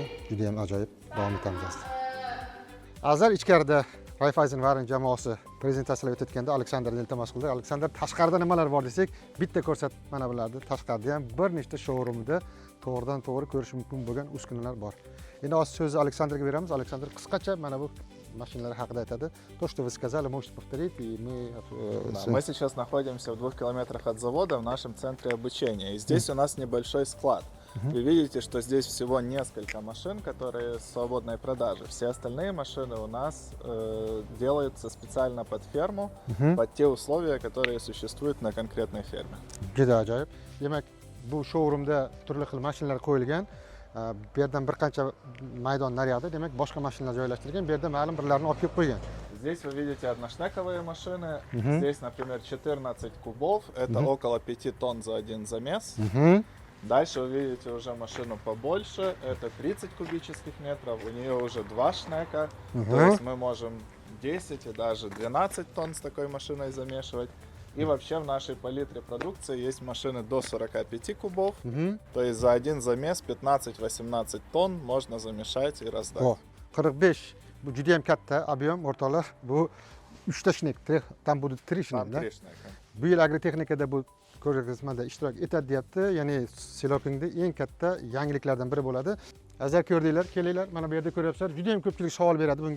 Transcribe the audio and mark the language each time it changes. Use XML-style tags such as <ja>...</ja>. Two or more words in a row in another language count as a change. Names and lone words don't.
<uz>Juda ham ajoyib, davom etamiz. Azar ichkarida Raiffeisen Waren jamoasi prezentatsiyalar o'tayotganda Aleksandrni iltimos qildik. Aleksandr, tashqarida nimalar bor desak, bitta ko'rsat mana bularni. Tashqarida ham bir nechta showroomda to'g'ridan to'g'ri ko'rish mumkin bo'lgan uskunalar bor. Endi hozir so'zni Aleksandrga beramiz. Aleksandr qisqacha mana bu mashinalar haqida aytadi.</uz> <ru>То, что вы сказали, можете повторить, и мы... Мы сейчас находимся в 2 километрах от завода в нашем центре обучения. И здесь у нас небольшой склад. Вы видите, что здесь всего несколько машин, которые в свободной продаже. Все остальные машины у нас делаются специально под ферму, под те условия, которые sуществуют на конкретной ферме.</ru> <uz>Juda ajoyib. Demak, bu showroomda turli xil mashinalar qo'yilgan. Bu yerdan bir qancha maydon naryoqda, demak, boshqa mashinalar joylashtirilgan. Bu yerda ma'lum birlarini olib kelib qo'ygan.</uz> <ru>Здесь вы видите одноштековые машины. Здесь, например, 14 кубов. Это около 5 тонн за один замес. Дальше вы видите уже машину побольше, это 30 кубических метров, у нее уже 2 шнека, то есть мы можем 10 и даже 12 тонн с такой машиной замешивать. И вообще в нашей палитре продукции есть машины до 45 кубов, то есть за один замес 15-18 тонн можно замешать и раздать. 45,</ru> <uz>bu juda ham katta объем, o'rtoqlar. Bu 3 ta shnek, tam bu 3 shnek.</uz> <ru>Там 3 шнека.</ru> <uz>Bu yil agrotexnikada bu ko'rgazmada ishtirok etadi deyapti. Ya'ni Silokingda eng katta yangiliklardan biri bo'ladi. Azar ko'rdinglar, kelinglar, mana bu yerda ko'ryapsizlar. Juda ham ko'pchilik savol beradi bunga.</uz>